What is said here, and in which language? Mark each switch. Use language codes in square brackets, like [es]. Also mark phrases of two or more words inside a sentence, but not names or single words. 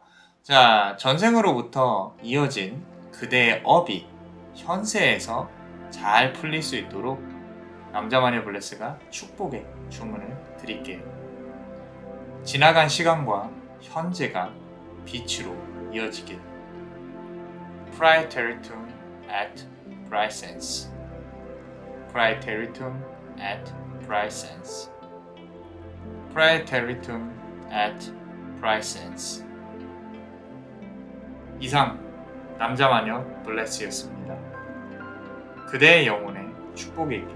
[ko] 자, 전생으로부터 이어진 그대의 업이 현세에서 잘 풀릴 수 있도록 남자만의 블레스가 축복의 주문을 드릴게요. 지나간 시간과 현재가 빛으로 이어지길. [la] Praeteritum et praesens. Praeteritum et praesens. Praeteritum et praesens. [ko] 이상 남자마녀 블레스였습니다. 그대의 영혼에 축복이 있길.